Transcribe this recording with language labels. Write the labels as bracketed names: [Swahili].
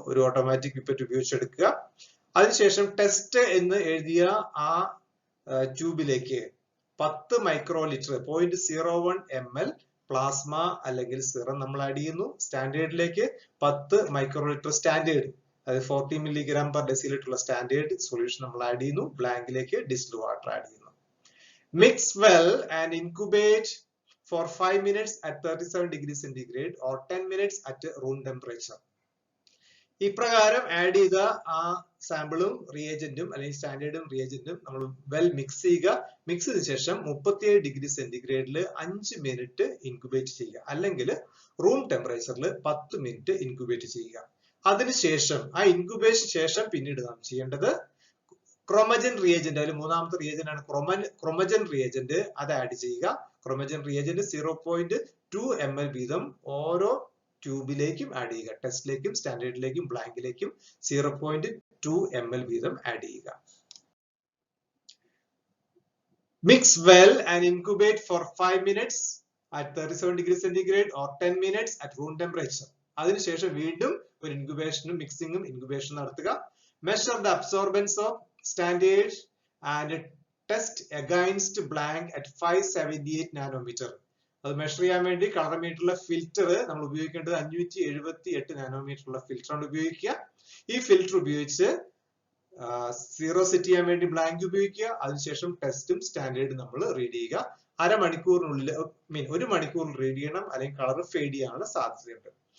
[Malayalam] ഒരു automatic pipette ഉപയോഗിച്ചെടുക്കുക. അതിനുശേഷം test എന്ന് എഴുതിയ ആ ട്യൂബിലേക്ക് 10 മൈക്രോ ലിറ്റർ 0.01 ml പ്ലാസ്മ അല്ലെങ്കിൽ സിറം നമ്മൾ ആഡ് ചെയ്യുന്നു. സ്റ്റാൻഡേർഡിലേക്ക് 10 മൈക്രോ ലിറ്റർ സ്റ്റാൻഡേർഡ്, അതായത് 40 മില്ലിഗ്രാം പെർ ഡെസിലിറ്റർ ഉള്ള സ്റ്റാൻഡേർഡ് സൊല്യൂഷൻ നമ്മൾ ആഡ് ചെയ്യുന്നു. ബ്ലാങ്കിലേക്ക് ഡിസ്റ്റിൽഡ് വാട്ടർ ആഡ് ചെയ്യുന്നു. [English] Mix well and incubate for 5 minutes at 37 degrees centigrade or 10 minutes at room temperature. [Malayalam] ഇപ്രകാരം add ചെയ്ത ആ സാമ്പിളും റിയേജന്റും അല്ലെങ്കിൽ സ്റ്റാൻഡേർഡും റിയേജന്റും നമ്മൾ വെൽ മിക്സ് ചെയ്യുക. മിക്സ് ചെയ്ത ശേഷം 37 ഡിഗ്രി സെന്റിഗ്രേഡിൽ 5 മിനിറ്റ് ഇൻക്യുബേറ്റ് ചെയ്യുക, അല്ലെങ്കിൽ റൂം ടെമ്പറേച്ചറിൽ 10 മിനിറ്റ് ഇൻക്യുബേറ്റ് ചെയ്യുക. അതിനുശേഷം ആ ഇൻക്യുബേഷൻ ശേഷം പിന്നീട് നാം ചെയ്യേണ്ടത് ക്രോമജൻ റിയേജന്റ്, അതിൽ മൂന്നാമത്തെ റിയേജന്റ് ആണ് ക്രോമജൻ റിയേജന്റ്. അത് ആഡ് ചെയ്യുക. ക്രോമജൻ റിയേജന്റ് 0.2 ml വീതം ഓരോ ട്യൂബിലേക്കും ആഡ് ചെയ്യുക. ടെസ്റ്റിലേക്കും സ്റ്റാൻഡേർഡിലേക്കും ബ്ലാങ്കിലേക്കും 0.2 ml വീതം ആഡ് ചെയ്യുക. [English] Mix well and incubate for 5 minutes at 37 degrees centigrade or 10 minutes at room temperature. [Malayalam] അതിനുശേഷം വീണ്ടും ഒരു ഇൻക്യുബേഷനും മിക്സിംഗും ഇൻക്യുബേഷനും നടത്തുക. [English] Measure the absorbance of standard and test against blank at 578 nanometer. [Malayalam] അത് മെഷർ ചെയ്യാൻ വേണ്ടി കളറിമീറ്ററിലെ ഫിൽറ്റർ നമ്മൾ ഉപയോഗിക്കേണ്ടത് 578 നാനോമീറ്റർ ഉള്ള ഫിൽറ്റർ ആണ് ഉപയോഗിക്കുക. ഈ ഫിൽറ്റർ ഉപയോഗിച്ച് സീറോ സെറ്റ് ചെയ്യാൻ വേണ്ടി ബ്ലാങ്ക് ഉപയോഗിക്കുക. അതിനുശേഷം ടെസ്റ്റും സ്റ്റാൻഡേർഡും നമ്മൾ റീഡ് ചെയ്യുക. അരമണിക്കൂറിനുള്ളിൽ ഒരു മണിക്കൂറിൽ റീഡ് ചെയ്യണം, അല്ലെങ്കിൽ കളർ ഫെയ്ഡ് ചെയ്യാനുള്ള സാധ്യതയുണ്ട്.